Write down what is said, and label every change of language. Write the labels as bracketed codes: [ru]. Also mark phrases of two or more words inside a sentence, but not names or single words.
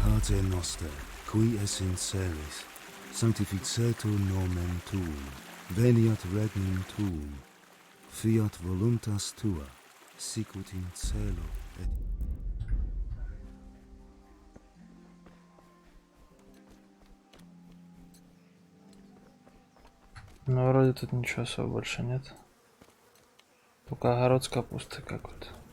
[la] Pater noster, qui es in celis, sanctificetur nomen tuum, veniat regnum tuum, fiat voluntas tua, sicut in cielo et... [ru] Ну, вроде тут ничего особо больше нет. Только огород с капустой какой-то.